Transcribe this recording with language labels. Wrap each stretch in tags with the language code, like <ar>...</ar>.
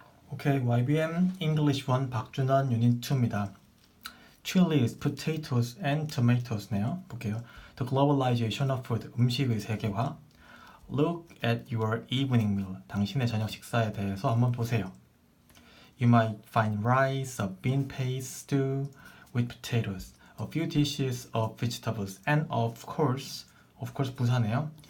<ko>오케이, YBM English 1 박준원 유닛 2입니다.</ko> <en>Chilies, potatoes and tomatoes네요.</en> <ko>볼게요.</ko> <en>The globalization of food,</en> <ko>음식의 세계화.</ko> <en>Look at your evening meal,</en> <ko>당신의 저녁 식사에 대해서 한번 보세요.</ko> <en>You might find rice, a bean paste stew with potatoes, a few dishes of vegetables, and of course</en> <ko>부사네요.</ko>